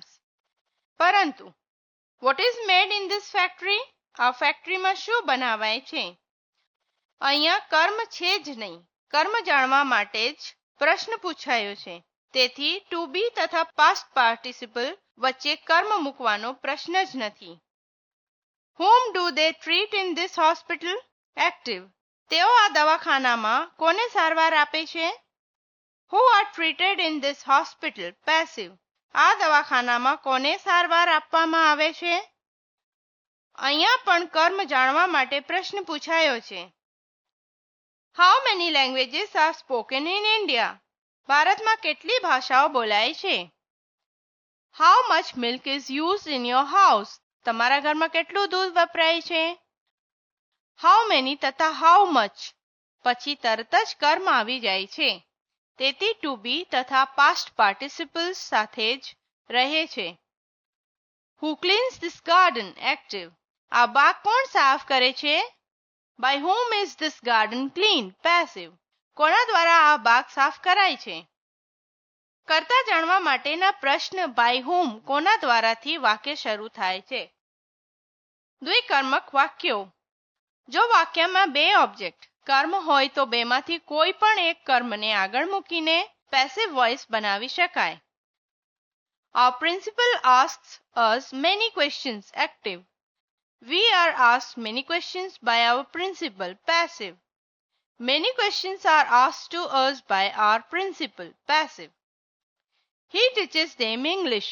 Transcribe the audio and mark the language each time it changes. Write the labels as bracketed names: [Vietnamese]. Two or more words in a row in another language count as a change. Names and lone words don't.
[English] પરંતુ what is made in this factory. [Gujarati] આ ફેક્ટરીમાં શું બનાવાય છે. અહીંયા કર્મ છે જ નહીં. કર્મ જાણવા માટે જ પ્રશ્ન પૂછાયો છે. તેથી [English] to be [Gujarati] તથા [English] past participle [Gujarati] વચ્ચે કર્મ મૂકવાનો પ્રશ્ન જ નથી. [English] Whom do they treat in this hospital? Active. [Gujarati] તેઓ આ દવાખાનામાં કોને સારવાર આપે છે? [English] Who are treated in this hospital? Passive. [Gujarati] આ દવાખાનામાં કોને સારવાર આપવામાં આવે છે? અહીંયા પણ કર્મ જાણવા માટે પ્રશ્ન પૂછાયો છે. [English] How many languages are spoken in India? [Gujarati] ભારતમાં કેટલી ભાષાઓ બોલાય છે? [English] How much milk is used in your house? [Gujarati] તમારા ઘરમાં કેટલું દૂધ વપરાય છે? [English] How many [Gujarati] તથા [English] how much [Gujarati] પછી તરત જ કર્મ આવી જાય છે. તેથી [English] to be [Gujarati] તથા [English] past participles [Gujarati] સાથે જ રહે છે. [English] Who cleans this garden? Active. [Gujarati] આ બાગ કોણ સાફ કરે છે? [English] By whom is this garden cleaned? Passive. [Gujarati] કોના દ્વારા આ બાગ સાફ કરાય છે? કર્તા જાણવા માટેના પ્રશ્ન [English] by whom [Gujarati] કોના દ્વારાથી વાક્ય શરૂ થાય છે. દ્વિકર્મક વાક્યો. જો વાક્યમાં બે ઓબ્જેક્ટ કર્મ હોય તો બેમાંથી કોઈ પણ એક કર્મને આગળ મૂકીને [English] passive voice [Gujarati] બનાવી શકાય. [English] Our principal asks us many questions. Active. We are asked many questions by our principal. Passive. Many questions are asked to us by our principal. Passive. He teaches them English.